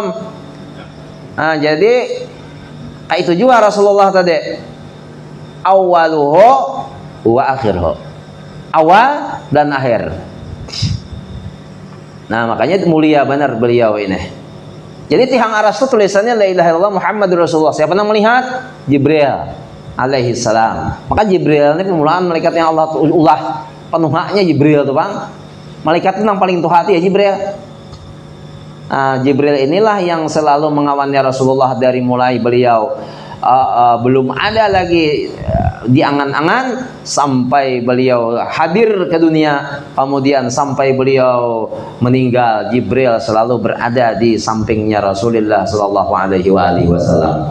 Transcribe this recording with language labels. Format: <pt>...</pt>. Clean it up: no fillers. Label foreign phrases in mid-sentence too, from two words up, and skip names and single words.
<id>Nah, jadi kayak itu juga Rasulullah tadi.</id> <ar>أوله وآخره.</ar> <id>Awal dan akhir. Nah, makanya mulia benar beliau ini. Jadi tihang aras itu tulisannya</id> <ar>لا إله إلا الله محمد رسول الله.</ar> <id>Siapa yang melihat? Jibril</id> <ar>عليه السلام.</ar> <id>Maka Jibril ini permulaan malaikat yang Allah ulah penuhaknya Jibril tuh, Bang. Malaikat itu yang paling tuh hati ya Jibril. Jibril inilah yang selalu mengawalnya Rasulullah dari mulai beliau belum ada lagi di angan-angan sampai beliau hadir ke dunia, kemudian sampai beliau meninggal, Jibril selalu berada di sampingnya Rasulullah</id> <ar>صلى الله عليه وسلم.</ar>